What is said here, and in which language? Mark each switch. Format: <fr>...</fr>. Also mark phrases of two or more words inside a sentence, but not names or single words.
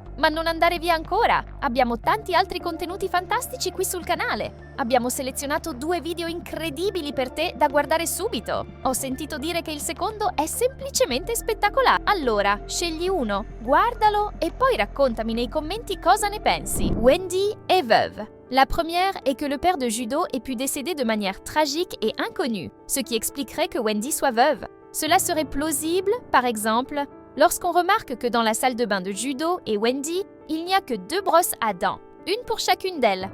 <it>Ma non andare via ancora! Abbiamo tanti altri contenuti fantastici qui sul canale. Abbiamo selezionato 2 video incredibili per te da guardare subito. Ho sentito dire che il secondo è semplicemente spettacolare. Allora, scegli uno, guardalo e poi raccontami nei commenti cosa ne pensi.</it> <fr>Wendy est veuve. La première est que le père de Judo ait pu décéder de manière tragique et inconnue, ce qui expliquerait que Wendy soit veuve. Cela serait plausible, par exemple, lorsqu'on remarque que dans la salle de bain de Judo et Wendy, il n'y a que 2 brosses à dents, une pour chacune d'elles.</fr>